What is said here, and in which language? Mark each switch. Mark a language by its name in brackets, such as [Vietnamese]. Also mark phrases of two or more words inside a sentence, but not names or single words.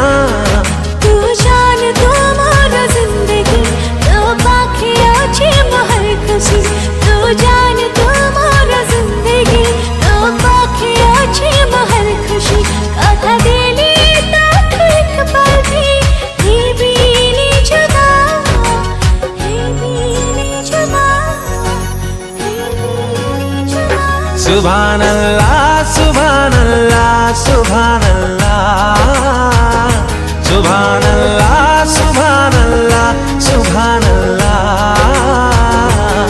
[Odia] ତୁ ଜାନ ତୁ ମୋର ଜିନ୍ଦଗୀ ତୋ ପାଖେ ଅଛେ ମୋହର ଖୁସି ତୁ ଜାନ ତୁ ମୋର ଜିନ୍ଦଗୀ ତୋ ପାଖେ ଅଛେ ମୋହର ଖୁସି କଥା ଦିଲି ତୋ [Hindi] एक पल भी नहीं जुदा [Arabic] سبحان الله سبحان الله سبحان الله سبحان الله سبحان الله سبحان الله